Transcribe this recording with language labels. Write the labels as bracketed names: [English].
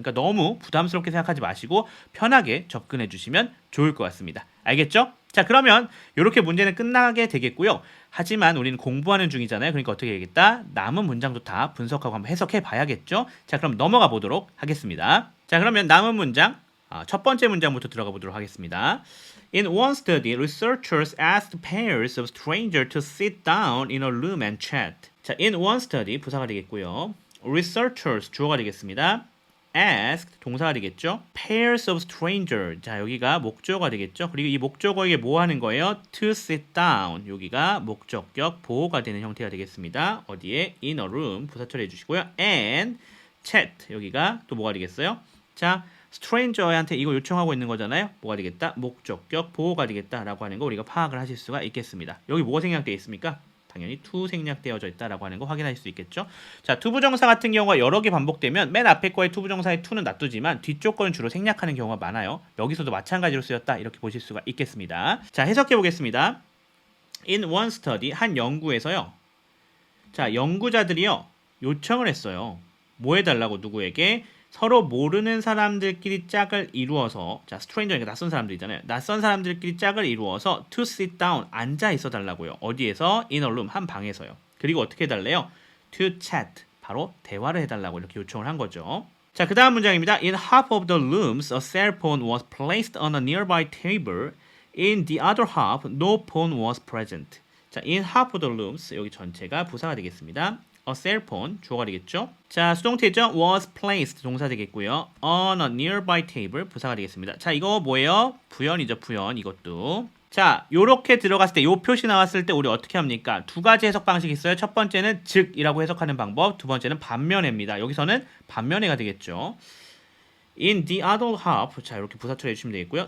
[Korean] 그러니까 너무 부담스럽게 생각하지 마시고 편하게 접근해 주시면 좋을 것 같습니다. 알겠죠? 자, 그러면 이렇게 문제는 끝나게 되겠고요. 하지만 우리는 공부하는 중이잖아요. 그러니까 어떻게 해야겠다? 남은 문장도 다 분석하고 한번 해석해 봐야겠죠? 자, 그럼 넘어가 보도록 하겠습니다. 자, 그러면 남은 문장, 첫 번째 문장부터 들어가 보도록 하겠습니다. [English] In one study, researchers asked pairs of strangers to sit down in a room and chat. [Korean] 자, [English] in one study [Korean] 부사가 되겠고요. researchers 주어가 되겠습니다. asked 동사가 되겠죠. [English] pairs of strangers. [Korean] 자, 여기가 목적어가 되겠죠. 그리고 이 목적어에게 뭐 하는 거예요? [English] to sit down. [Korean] 여기가 목적격 보호가 되는 형태가 되겠습니다. 어디에? [English] in a room [Korean] 부사 처리해 주시고요. [English] and chat. [Korean] 여기가 또 뭐가 되겠어요? 자, stranger한테 이거 요청하고 있는 거잖아요. 뭐가 되겠다? 목적격 보호가 되겠다라고 하는 거 우리가 파악을 하실 수가 있겠습니다. 여기 뭐가 생략되어 있습니까? 당연히 to 생략되어져 있다라고 하는 거 확인하실 수 있겠죠. 자, 투부정사 같은 경우가 여러 개 반복되면 맨 앞에 거의 투부정사의 to는 놔두지만 뒤쪽 거는 주로 생략하는 경우가 많아요. 여기서도 마찬가지로 쓰였다 이렇게 보실 수가 있겠습니다. 자, 해석해 보겠습니다. [English] In one study [Korean] 한 연구에서요. 자, 연구자들이요 요청을 했어요. 뭐 해달라고 누구에게? 서로 모르는 사람들끼리 짝을 이루어서 자, 스트레인저니까 낯선 사람들이잖아요. 낯선 사람들끼리 짝을 이루어서 [English] to sit down [Korean] 앉아 있어 달라고요. 어디에서? [English] in a room [Korean] 한 방에서요. 그리고 어떻게 해달래요? [English] to chat [Korean] 바로 대화를 해달라고 이렇게 요청을 한 거죠. 자, 그 다음 문장입니다. [English] In half of the rooms, a cell phone was placed on a nearby table. In the other half, no phone was present. [Korean] 자, [English] in half of the rooms [Korean] 여기 전체가 부사가 되겠습니다. [English] a cell phone [Korean] 주어가 되겠죠. 자, 수동태죠. [English] was placed [Korean] 동사 되겠고요. [English] on a nearby table [Korean] 부사가 되겠습니다. 자, 이거 뭐예요? 부연이죠, 부연. 이것도. 자, 요렇게 들어갔을 때 요 표시 나왔을 때 우리 어떻게 합니까? 두 가지 해석 방식이 있어요. 첫 번째는 즉이라고 해석하는 방법, 두 번째는 반면에입니다. 여기서는 반면에가 되겠죠. [English] in the other half [Korean] 자, 이렇게 부사 처리해 주시면 되겠고요.